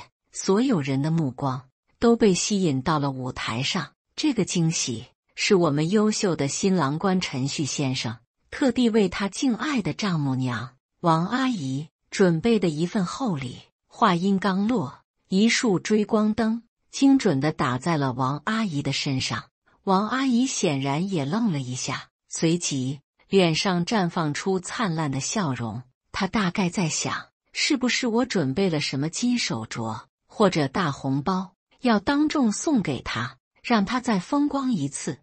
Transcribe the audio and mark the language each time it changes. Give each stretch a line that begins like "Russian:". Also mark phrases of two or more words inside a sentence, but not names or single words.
Chinese: 所有人的目光都被吸引到了舞台上。這個驚喜是我們優秀的新郎官陳旭先生特地為他敬愛的丈母娘王阿姨準備的一份厚禮。話音剛落，一束追光燈精準地打在了王阿姨的身上。王阿姨顯然也愣了一下，隨即臉上綻放出燦爛的笑容。她大概在想，是不是我準備了什麼金手鐲或者大紅包，要當眾送給她，讓她再風光一次。